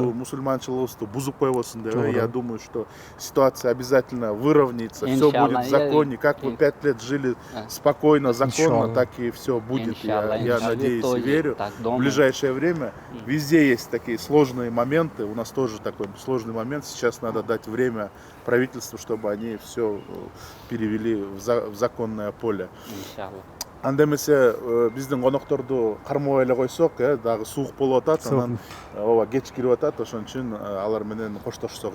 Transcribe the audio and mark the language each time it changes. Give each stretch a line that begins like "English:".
Kyrgyz: мусульманчылыгыбызды бузуп койбосун деп.
Russian: Я думаю, что ситуация обязательно выровняется, все будет в законе, как вы 5 лет жили спокойно, законно, так и все будет. Я надеюсь и верю. В ближайшее время везде есть такие сложные моменты. У нас тоже такой сложный момент. Сейчас надо дать время правительству, чтобы они все перевели в законное поле.
Kyrgyz: Анда эмесе биздин конокторду кармабай эле койсок, дагы суук болуп атат, анан ооба кеч кирип атат, ошон үчүн алар менен коштошсок.